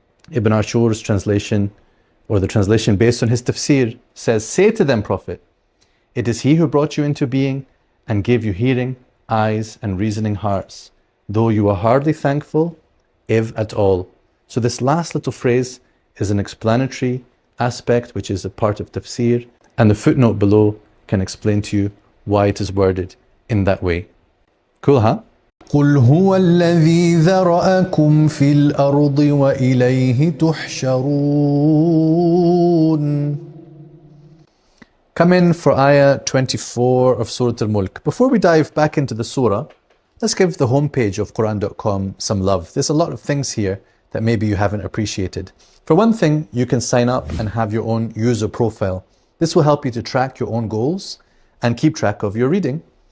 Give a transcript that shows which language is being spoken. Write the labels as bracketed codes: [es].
[en] Ibn Ashur's translation, or the translation based on his tafsir, says, say to them, Prophet, it is he who brought you into being and gave you hearing, eyes and reasoning hearts, though you are hardly thankful, if at all. So this last little phrase is an explanatory aspect which is a part of tafsir, and the footnote below can explain to you why it is worded in that way. Cool, huh? [ar] قل هو الذي ذرأكم في الأرض وإليه تحشرون. [en] Come in for ayah 24 of Surah Al-Mulk. Before we dive back into the surah, let's give the homepage of Quran.com some love. There's a lot of things here that maybe you haven't appreciated. For one thing, you can sign up and have your own user profile. This will help you to track your own goals and keep track of your reading.